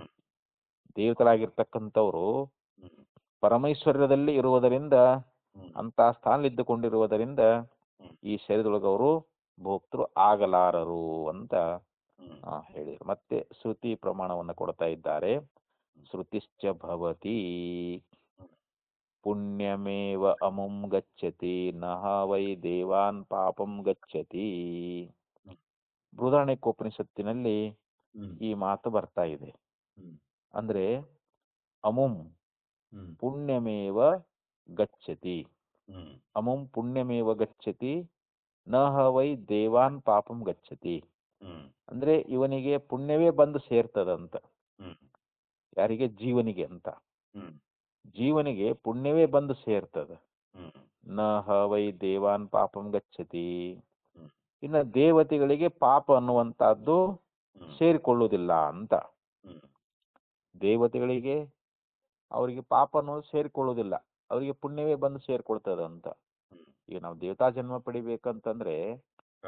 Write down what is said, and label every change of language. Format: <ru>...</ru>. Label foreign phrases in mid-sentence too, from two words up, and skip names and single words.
<kn>ದೇವತೆಗಳಾಗಿರ್ತಕ್ಕಂಥವ್ರು ಹ್ಮ್ ಪರಮೈಶ್ವರ್ಯದಲ್ಲಿ ಇರುವುದರಿಂದ, ಹ್ಮ್ ಅಂತ ಸ್ಥಾನದಲ್ಲಿದ್ದುಕೊಂಡಿರುವುದರಿಂದ ಹ್ಮ್ ಈ ಶರೀರದೊಳಗೆ ಅವರು ಭೋಕ್ತೃ ಆಗಲಾರರು ಅಂತ ಹ್ಮ್ ಹೇಳಿದರು. ಮತ್ತೆ ಶ್ರುತಿ ಪ್ರಮಾಣವನ್ನು ಕೊಡ್ತಾ ಇದ್ದಾರೆ.</kn> <sa>ಶ್ರುತಿಶ್ಚ ಭವತಿ ಪುಣ್ಯಮೇವ ಅಮುಂ ಗಚ್ಚತಿ ನಹ ವೈ ದೇವಾನ್ ಪಾಪಂ ಗಚ್ಚತಿ.</sa> <kn>ಬೃಹದಾರಣ್ಯಕೋಪನಿಷತ್ತಿನಲ್ಲಿ ಹ್ಮ್ ಈ ಮಾತು ಬರ್ತಾ ಇದೆ. ಹ್ಮ್ ಅಂದ್ರೆ ಅಮುಂ ಹ್ಮ್</kn> <sa>ಪುಣ್ಯಮೇವ ಗಚ್ಚತಿ, ಹ್ಮ್ ಅಮುಂ ಪುಣ್ಯಮೇವ ಗಚ್ಚತಿ ನಹ ವೈ ದೇವಾನ್ ಪಾಪಂ ಗಚ್ಚತಿ. ಹ್ಮ್</sa> <kn>ಅಂದ್ರೆ ಇವನಿಗೆ ಪುಣ್ಯವೇ ಬಂದು ಸೇರ್ತದಂತ. ಹ್ಮ್ ಯಾರಿಗೆ? ಜೀವನಿಗೆ ಅಂತ. ಹ್ಮ್ ಜೀವನಿಗೆ ಪುಣ್ಯವೇ ಬಂದು ಸೇರ್ತದೆ. ಹ್ಮ್</kn> <sa>ನ ಹ ವೈ ದೇವಾನ್ ಪಾಪಂ ಗಚ್ಚತಿ. ಹ್ಮ್</sa> <kn>ಇನ್ನು ದೇವತೆಗಳಿಗೆ ಪಾಪ ಅನ್ನುವಂಥದ್ದು ಹ್ಮ್ ಸೇರಿಕೊಳ್ಳುವುದಿಲ್ಲ ಅಂತ. ಹ್ಮ್ ದೇವತೆಗಳಿಗೆ ಅವರಿಗೆ ಪಾಪ ಅನ್ನೋದು ಸೇರಿಕೊಳ್ಳುವುದಿಲ್ಲ, ಅವರಿಗೆ ಪುಣ್ಯವೇ ಬಂದು ಸೇರಿಕೊಳ್ತದೆ ಅಂತ. ಹ್ಮ್ ಈಗ ನಾವು ದೇವತಾ ಜನ್ಮ ಪಡಿಬೇಕಂತಂದ್ರೆ ನಾವು</kn>